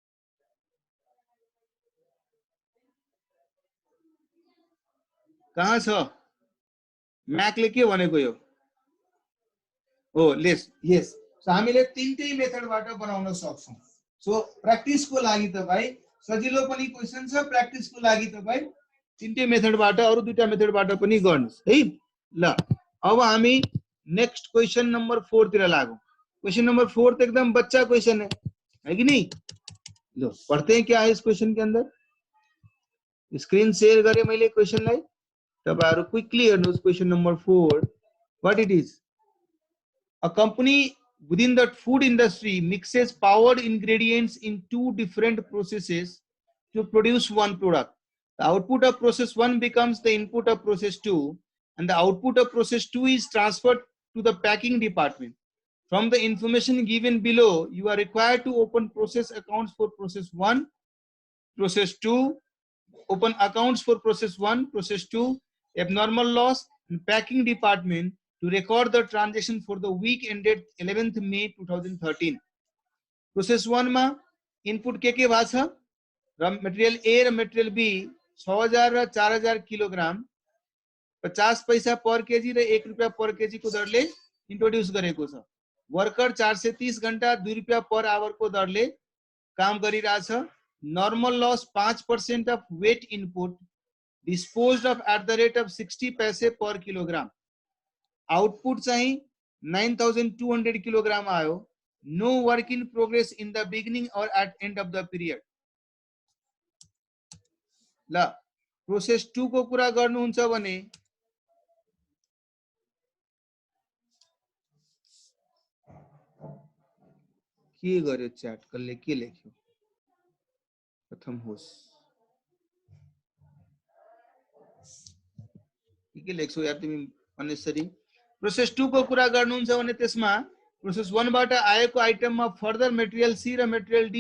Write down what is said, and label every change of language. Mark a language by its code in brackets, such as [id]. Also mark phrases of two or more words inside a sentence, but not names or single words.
[ne] कहाँ छ म्याकले के भनेको यो हो लेस यस सो हामीले तीनटै मेथडबाट बनाउन सक्छौं सो प्र्याक्टिस को लागि तपाई सजिलो पनि क्वेशन छ प्र्याक्टिस को लागि तपाई तीनटै मेथडबाट अरु दुईटा मेथडबाट पनि गर्नुस् है ल अब हामी [en] next question [ne] नंबर 4 तिर लागौं क्वेश्चन नंबर 4 [hi] तो एकदम बच्चा क्वेश्चन है कि नहीं लो पढ़ते हैं क्या है इस क्वेश्चन के अंदर [ne] स्क्रीन शेयर गरेँ मैले क्वेशनलाई तपाईहरु क्विकली हेर्नुस् क्वेशन नंबर 4 [en] what it is a company within the food industry mixes powered ingredients in two different processes to produce one product. The output of process 1 becomes the input of process 2 and the output of process 2 is transferred to the packing department. From the information given below, you are required to open process accounts for process 1, process 2, open accounts for process 1, process 2, abnormal loss and packing department to record the transaction for the week ended 11th May 2013. [ne] Process 1 मा इनपुट के भएको छ र मटेरियल A र मटेरियल B 6000 र 4000 किलोग्राम 50 पैसा [en] per kg [ne] र 1 रुपैयाँ [en] per kg [ne] को दरले इन्ट्रोड्युस गरेको छ वर्कर 430 घण्टा 2 रुपैयाँ [en] per hour [ne] को दरले काम गरिरहेछ [en] normal loss 5% of weight input disposed of at the rate of 60 paise per kilogram output [ne] चाहिँ 9200 किलोग्राम आयो [en] no work in progress in the beginning and at end of the period [ne] ल प्रोसेस 2 को कुरा गर्नुहुन्छ भने के गर्यो च्याट कसले के लेख्यो प्रथम होस् के लेख्छौ यार तिमी अनेसरी प्रोसेस 2 को कुरा गर्नुहुन्छ भने त्यसमा प्रोसेस 1 बाट आएको आइटममा [en] further material C [ne] र [en] material D